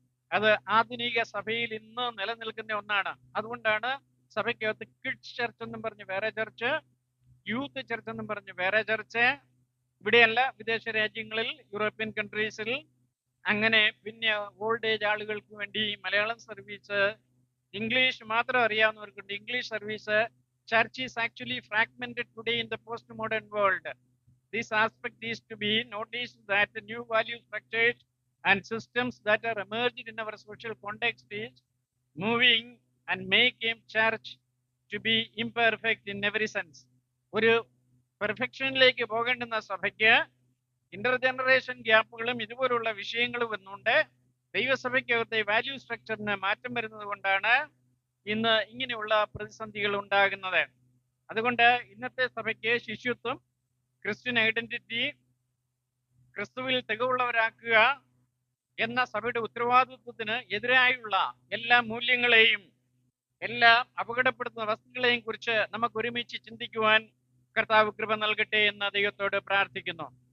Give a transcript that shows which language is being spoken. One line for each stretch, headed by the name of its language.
Malayalam: അത് ആധുനിക സഭയിൽ ഇന്ന് നിലനിൽക്കുന്ന ഒന്നാണ്. അതുകൊണ്ടാണ് സഭയ്ക്കകത്ത് കിഡ്സ് ചർച്ച് എന്നും പറഞ്ഞ് വേറെ ചർച്ച്, യൂത്ത് ചർച്ച് എന്നും പറഞ്ഞ് വേറെ ചർച്ച്. ഇവിടെയല്ല, വിദേശ രാജ്യങ്ങളിൽ, യൂറോപ്യൻ കൺട്രീസിൽ അങ്ങനെ. പിന്നെ ഓൾഡ് ഏജ് ആളുകൾക്ക് വേണ്ടി മലയാളം സർവീസ്, ഇംഗ്ലീഷ് മാത്രം അറിയാവുന്നവർക്കുണ്ട് English service.
English: Church is actually fragmented today in the post modern world. This aspect is to be noticed that the new value structures and systems that are emerged in our social context is moving and making church to be imperfect in every sense.
Malayalam: ഒരു പെർഫെക്ഷനിലേക്ക് പോകേണ്ടുന്ന സഭയ്ക്ക് Inter generation ഗ്യാപ്പുകളും ഇതുപോലുള്ള വിഷയങ്ങളും വന്നുകൊണ്ട് ദൈവസഭയ്ക്കകത്തെ value സ്ട്രക്ചറിന് മാറ്റം വരുന്നത് കൊണ്ടാണ് ഇന്ന് ഇങ്ങനെയുള്ള പ്രതിസന്ധികൾ ഉണ്ടാകുന്നത്. അതുകൊണ്ട് ഇന്നത്തെ സഭയ്ക്ക് ശിശുത്വം, ക്രിസ്ത്യൻ ഐഡന്റിറ്റി, ക്രിസ്തുവിൽ തികവുള്ളവരാക്കുക എന്ന സഭയുടെ ഉത്തരവാദിത്വത്തിന് എതിരായുള്ള എല്ലാ മൂല്യങ്ങളെയും, എല്ലാ അപകടപ്പെടുത്തുന്ന വസ്തുക്കളെയും കുറിച്ച് നമുക്ക് ഒരുമിച്ച് ചിന്തിക്കുവാൻ കർത്താവ് കൃപ നൽകട്ടെ എന്ന് ദൈവത്തോട് പ്രാർത്ഥിക്കുന്നു.